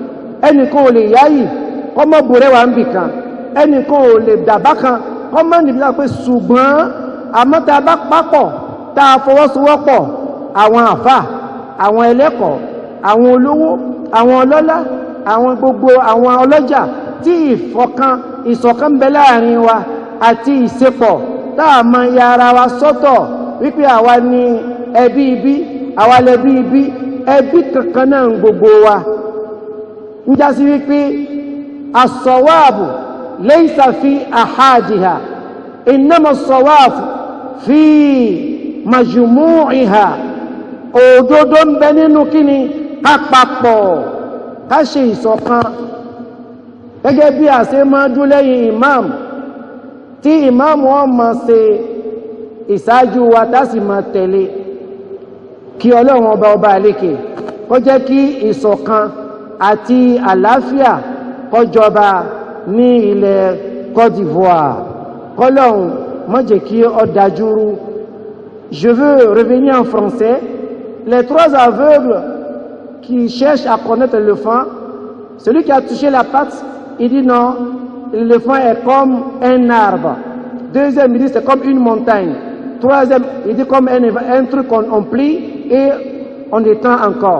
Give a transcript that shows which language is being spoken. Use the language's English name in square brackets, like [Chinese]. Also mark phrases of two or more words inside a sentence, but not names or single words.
[Yoruba] ẹnìkan ò lè yáyì kọ́ má borẹ́wà ń bì kan, ẹnìkan ò lè dàbá kan kọ́ má níbi lápẹ́ ṣùgbọ́n àmọ́ tá a bá papọ̀ tá a fọwọ́sowọ́pọ̀ àwọn àfà, àwọn ẹlẹ́kọ̀ọ́, àwọn olówó, àwọn ọlọ́lá, àwọn gbogbo àwọn ọlọ́jà tí ìṣọ̀kan bẹ láàrin wa àti ìṣepọ̀ tá a máa ya ara wa sọ́tọ̀ wípé àwa ni ẹbí ibi, àwa lẹbí ibi, ẹbí kankan náà ń gbogbo wa. ń já sí wípé [Arabic] الصواب ليس في آحادها إنما الصواب في مجموعها. [Yoruba] Òdodo ń bẹ nínú kíni ká papọ̀ ká ṣe ìṣọ̀kan gẹ́gẹ́ bí a ṣe máa dún lẹ́yìn imam tí imam wọn máa ṣe ìṣáájú wa tá sì máa tẹ̀lé. Kí Ọlọ́run ọba àlékè kó jẹ́ kí ìṣọ̀kan àti àlàáfíà kó jọba ní ilẹ̀ Côte d'Ivoire. K'Ọlọ́run má jẹ́ kí ó dajúrú. [French] Je veux revenir en français. Les trois aveugles qui cherchent à connaître l'éléphant, celui qui a touché la patte, il dit non, l'éléphant est comme un arbre. Deuxième, il dit c'est comme une montagne. Troisième, il dit comme un truc qu'on plie et on étend encore.